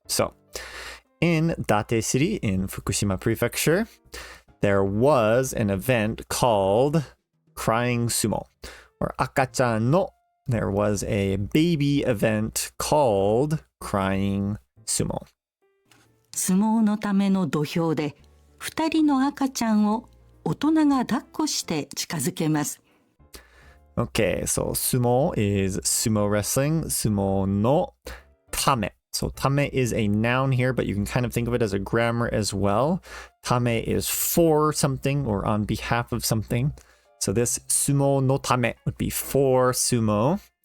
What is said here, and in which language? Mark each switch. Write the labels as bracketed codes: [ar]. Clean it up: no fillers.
[en] So in Date City in Fukushima Prefecture, there was an event called Crying Sumo. Or Akachan no There was a baby event called Crying Sumo. [ja] 相撲のための土俵で2人の赤ちゃんを大人が抱っこして近づけます。 [en] Okay, so sumo is sumo wrestling. Sumo no tame. So tame is a noun here, but you can kind of think of it as a grammar as well. Tame is for something or on behalf of something. So this sumo no tame would be for sumo.